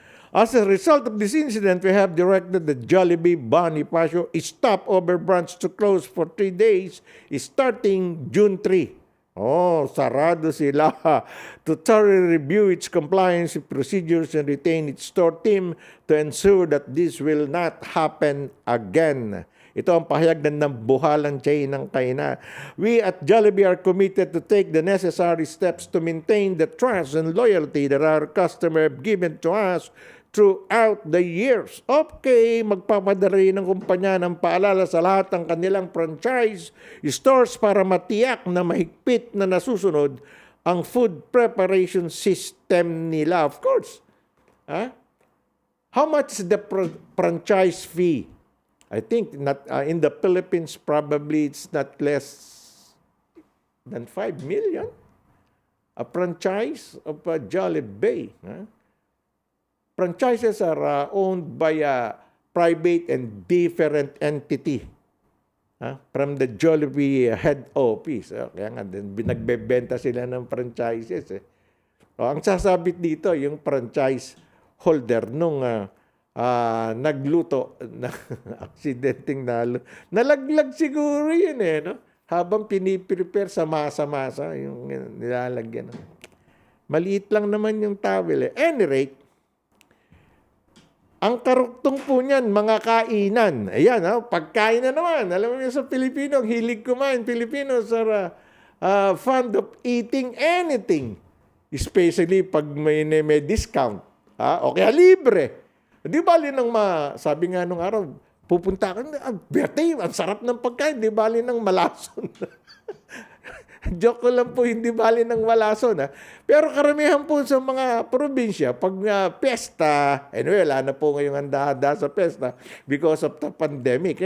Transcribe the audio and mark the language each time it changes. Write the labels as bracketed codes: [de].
[en] As a result of this incident, we have directed the Jollibee Bonifacio stopover branch to close for 3 days starting June 3. [tl] Sarado sila [en] to thoroughly review its compliance with procedures and retain its store team to ensure that this will not happen again. [tl] Ito ang pahayag ng buhalang chain ng kainan. [en] We at Jollibee are committed to take the necessary steps to maintain the trust and loyalty that our customer have given to us throughout the years. [tl] Okay, magpapadala rin ng kumpanya ng paalala sa lahat ng kanilang franchise stores para matiyak na mahigpit na nasusunod ang food preparation system nila. [en] Of course. How much is the franchise fee? I think not in the Philippines, probably it's not less than 5 million. A franchise of Jollibee. Franchises are owned by a private and different entity from the Jollibee head office. [tl] Kaya nga, nagbebenta sila ng franchises. Ang sasabit dito, yung franchise holder nung nagluto, aksidenteng nalaglag siguro yun no? Habang piniprepare sa masa-masa, yung nilalagyan. Maliit lang naman yung towel. Any rate, ang karuktong po niyan, mga kainan. Ayan, pagkain na naman. Alam mo yun sa Pilipino, hilig kumain. [en] Filipinos are fond of eating anything. [tl] Especially pag may discount. O kaya libre. Di bali nang sabi nga nung araw, pupunta ka, birthday, ang sarap ng pagkain. Di bali nang malason. Joke ko lang po, hindi bali ng walason. Pero karamihan po sa mga probinsya, pag pesta, anyway, wala na po ngayong handa-handa sa pesta [en] because of the pandemic.